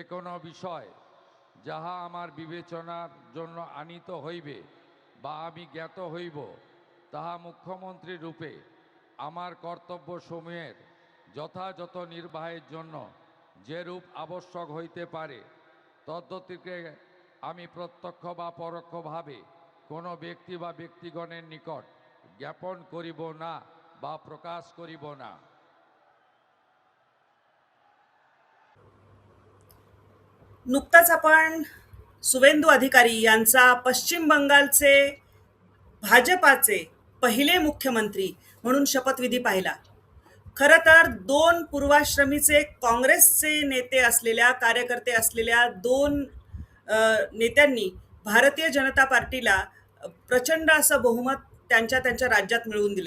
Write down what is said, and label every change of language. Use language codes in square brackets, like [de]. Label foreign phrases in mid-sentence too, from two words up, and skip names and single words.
[bn] কোনো বিষয় যাহা আমার বিবেচনার জন্য আনিত হইবে বা আমি জ্ঞাত হইব, তাহা মুখ্যমন্ত্রী রূপে আমার কর্তব্যসমূহের যথাযথ নির্বাহের জন্য যেরূপ আবশ্যক হইতে পারে তদ্গতিকে আমি প্রত্যক্ষ বা পরোক্ষভাবে কোনো ব্যক্তি বা ব্যক্তিগণের নিকট জ্ঞাপন করিব না বা প্রকাশ করিব না। [mr] नुकताच आपण शुभेंदू अधिकारी यांचा पश्चिम बंगालचे भाजपाचे पहिले मुख्यमंत्री म्हणून शपथविधी पाहिला. खरं तर दोन पूर्वाश्रमीचे काँग्रेसचे नेते असलेल्या कार्यकर्ते असलेल्या दोन नेत्यांनी भारतीय जनता पार्टीला प्रचंड असं बहुमत त्यांच्या त्यांच्या राज्यात मिळवून दिले.